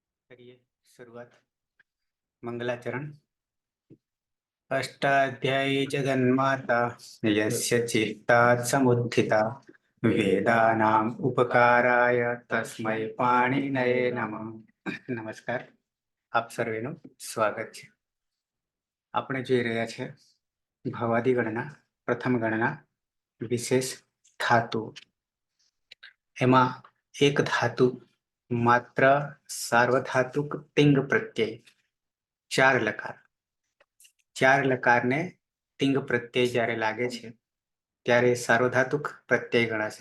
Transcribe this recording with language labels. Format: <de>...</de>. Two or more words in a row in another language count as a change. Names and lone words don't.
<hi>करिए शुरुआत। मंगलाचरण।</hi> <sa>अष्टाध्यायी जगन्माता यस्य चित्तात् समुत्थिता वेदानाम् उपकाराय तस्मै पाणिनये नमः।</sa> <gu>नमस्कार, આપ સર્વેનું સ્વાગત છે। આપણે જોઈ રહ્યા છે ભવાદી ગણના પ્રથમ ગણના વિશેષ ધાતુ। એમાં એક ધાતુ માત્ર સાર્વધાતુક તિંગ પ્રત્યય ચાર લકારને તિંગ પ્રત્યય જ્યારે લાગે છે ત્યારે સાર્વધાતુક પ્રત્યય ગણાશે।</gu>